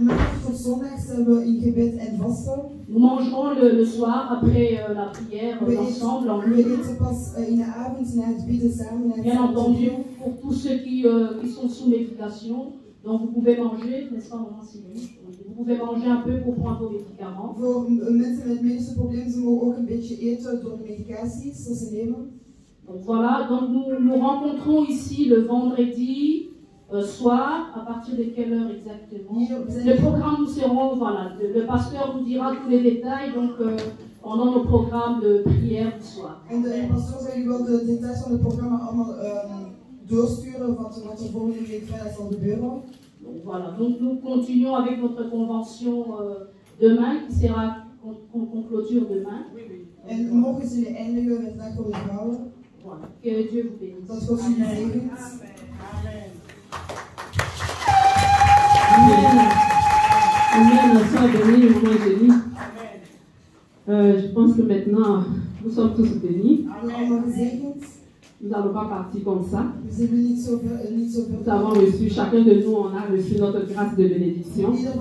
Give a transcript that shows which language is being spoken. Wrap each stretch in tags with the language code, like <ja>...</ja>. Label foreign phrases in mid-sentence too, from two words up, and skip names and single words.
<fr>Nous mangerons le soir après la prière ensemble en ligne. Bien entendu, pour tous ceux qui sont sous médication, donc vous pouvez manger, n'est-ce pas, maman Sylvie? Vous pouvez manger un peu pour prendre vos médicaments.</fr> <nl>Voor mensen met medische problemen, ze mogen ook een beetje eten door de medicaties die ze nemen.</nl> <fr>Donc voilà, donc nous rencontrons ici le vendredi soir, à partir de quelle heure exactement? Le programme, nous serons, voilà, le pasteur nous dira tous les détails, donc pendant nos programmes de prière du soir.</fr> <nl>En de pastor zal u wel de details van het programma allemaal doorsturen wat er volgende week vrijdag zal gebeuren.</nl> <fr>Donc voilà, donc nous continuons avec notre convention demain, qui sera qu'on clôture demain.</fr> <nl>En morgen zullen we eindigen met Dag voor de Vrouwen.</nl> <fr>Voilà, que Dieu vous bénisse.</fr> <nl>Dat God jullie zegent.</nl> <fr>Amen. Amen. Sois béni, maman Eugénie. Je pense que maintenant, nous sommes tous bénis. Nous n'allons pas partir comme ça. Nous avons reçu, chacun de nous, on a reçu notre grâce de bénédiction.</fr>